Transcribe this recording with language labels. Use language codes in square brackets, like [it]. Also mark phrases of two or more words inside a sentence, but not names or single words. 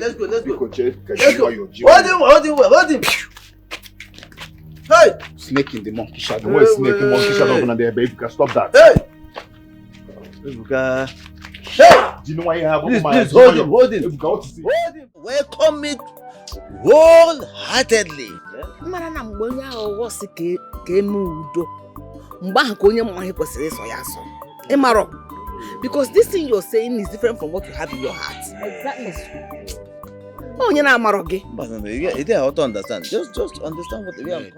[en] Let's go. Hold him. Hey! Snake in the monkey shadow. Where's snake in the monkey shadow over there, baby? You can stop that. Hey! Hey! Do you know why you have please hold him. Hold him. Welcome me wholeheartedly. [ig] Mara na mgbe onye ahụ wọsị ka eme udo. Mgbe ahụ ka onye mma ihe kwesịrị ịsọ ya asọ. Ịmarọ. [en] Because this thing you're saying is different from what you have in your heart. Exactly. [ig] Onye na-amarọ gị. [en] But you don't understand. Just understand what we are.